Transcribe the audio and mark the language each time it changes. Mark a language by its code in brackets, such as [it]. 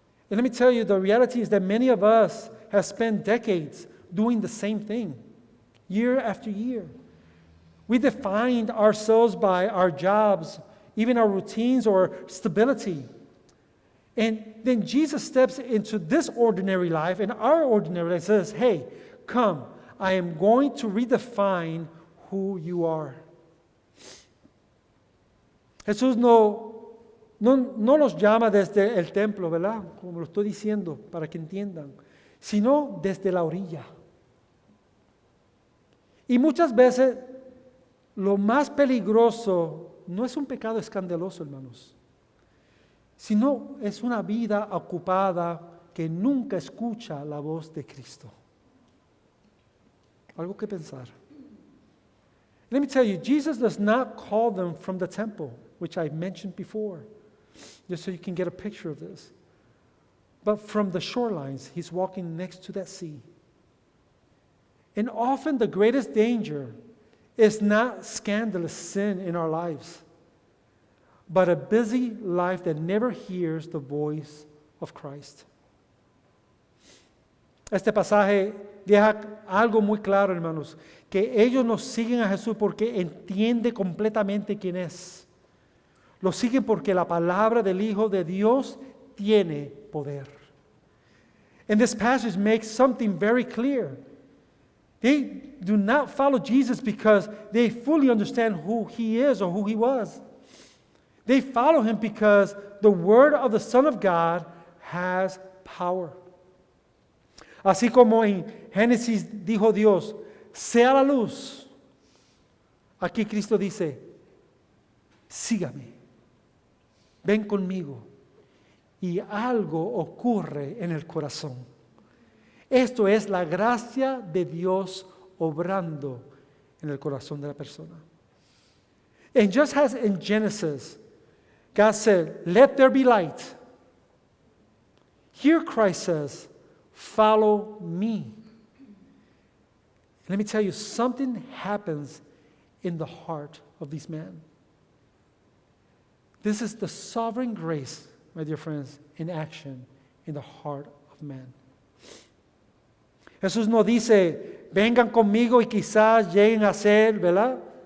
[en] And let me tell you, the reality is that many of us have spent decades doing the same thing, year after year. We defined ourselves by our jobs, even our routines or stability. And then Jesus steps into this ordinary life, and our ordinary life says, hey, come, I am going to redefine who you are. [es] Jesús no nos llama desde el templo, ¿verdad? Como lo estoy diciendo, para que entiendan, sino desde la orilla. Y muchas veces lo más peligroso no es un pecado escandaloso, hermanos, sino es una vida ocupada que nunca escucha la voz de Cristo. Algo que pensar. [en] Let me tell you, Jesus does not call them from the temple, which I mentioned before, just so you can get a picture of this. But from the shorelines, he's walking next to that sea. And often the greatest danger is not scandalous sin in our lives, but a busy life that never hears the voice of Christ. [es] Este pasaje deja algo muy claro, hermanos, que ellos no siguen a Jesús porque entiende completamente quién es. Lo siguen porque la palabra del Hijo de Dios tiene poder. [en] And this passage makes something very clear. They do not follow Jesus because they fully understand who he is or who he was. They follow him because the word of the Son of God has power. [es] Así como en Génesis dijo Dios, sea la luz. Aquí Cristo dice, sígame, ven conmigo. Y algo ocurre en el corazón. Esto es la gracia de Dios obrando en el corazón de la persona. [en] And just as in Genesis, God said, "Let there be light." Here Christ says, "Follow me." Let me tell you, something happens in the heart of these men. This is the sovereign grace, my dear friends, in action in the heart of man. [es] Jesús no dice, vengan conmigo y quizás lleguen a ser, ¿verdad?